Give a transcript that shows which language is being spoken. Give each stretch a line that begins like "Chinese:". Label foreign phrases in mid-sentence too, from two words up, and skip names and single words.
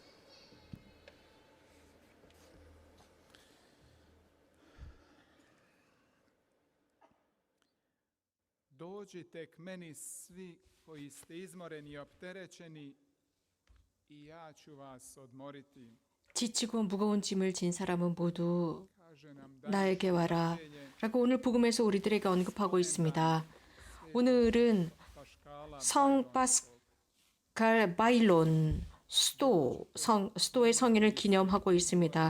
Croatian: Dođite k meni svi koji ste izmoreni i opterećeni i ja ću vas odmoriti.
Korean: 지치고 무거운 짐을 진 사람은 모두 나에게 와라 라고 오늘 복음에서 우리들에게 언급하고 있습니다. 오늘은 성 파스칼 바일론 스토의 성인을 기념하고 있습니다.